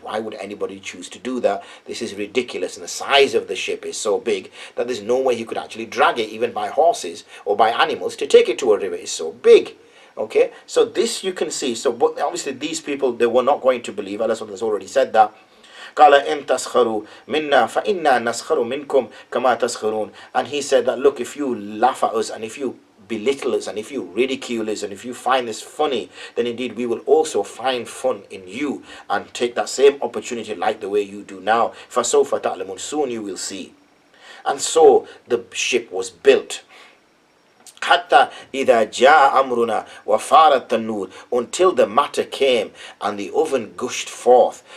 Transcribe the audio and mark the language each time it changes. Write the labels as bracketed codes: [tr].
[en] Why would anybody choose to do that? This is ridiculous, and the size of the ship is so big that there's no way he could actually drag it, even by horses or by animals, to take it to a river. It's so big. Okay, so this you can see. So, but obviously these people, they were not going to believe. Allah has already said that. [ar] قال إن تسخروا منا فإنا نسخر منكم كما تسخرون. [en] And he said that, look, if you laugh at us and if you belittle us and if you ridicule us and if you find this funny, then indeed we will also find fun in you and take that same opportunity like the way you do now. [ar] فسوف تعلمون. [en] Soon you will see. And so the ship was built. [ar] حتى إذا جاء أمرنا وفارت النور, [en] until the matter came and the oven gushed forth.